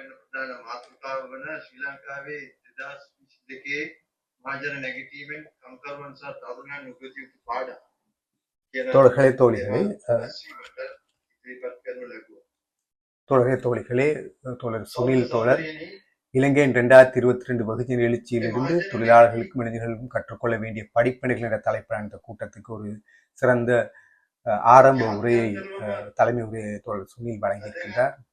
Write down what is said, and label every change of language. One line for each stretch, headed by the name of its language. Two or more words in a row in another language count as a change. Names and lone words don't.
Sinhala: ප්‍රධාන මාතෘකාව වන ශ්‍රී ලංකාවේ 2022 මහජන නැගිටීමෙන් කම්කරුවන් සහ තරුණයන් උගත යුතු පාඩම් කියන
Tamil: தோழர்களே தோழிகளே தோழர் சுனில் தோழர் இலங்கையின் 2022 வெகுஜன எழுச்சியிலிருந்து தொழிலாளர்களுக்கும் இளைஞர்களுக்கும் கற்றுக்கொள்ள வேண்டிய படிப்பினைகள் என்ற தலைப்பிலான இந்த கூட்டத்துக்கு ஒரு சிறந்த ஆரம்ப உரையை தலைமை உரையை தோழர் சுனில் வழங்கியிருக்கின்றார்.